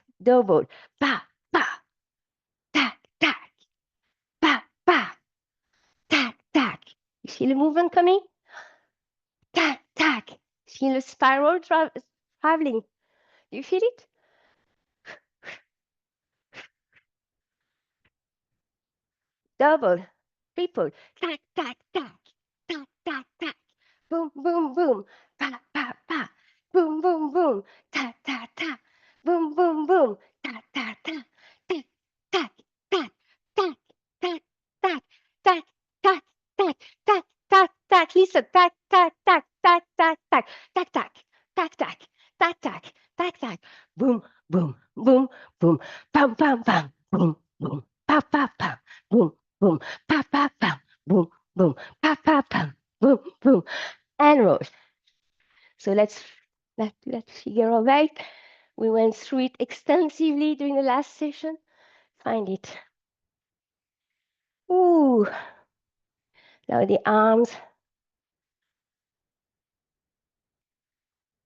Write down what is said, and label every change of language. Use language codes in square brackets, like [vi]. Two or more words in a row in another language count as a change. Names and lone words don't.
[en] Double, pa, pa, tack, tack, pa, pa, tack, tack. You see the movement coming? Tack, tack. See the spiral traveling? You feel it? Double, triple, tack, tack, tack, tack, tack, tack. Boom, boom, boom, pa, pa, pa. Boom, boom, boom, ta, ta, ta. Boom, boom, boom, ta, ta, ta. Tack, tack, tack, tack, tack, tack, tack, tack, tack, tack, tack, tack. Listen, tack, tack, tack, tack, tack, tack, tack, tack, tack, tack, tack, tack, tack, tack. Boom, boom, boom, boom, pam, pam, pam, boom, boom, pa, pa, pam, boom, boom, pa, pa, pam, boom, boom, pa, pa, pam, boom, boom, and roll. So let's figure out right. We went through it extensively during the last session. Find it. Ooh. Now the arms.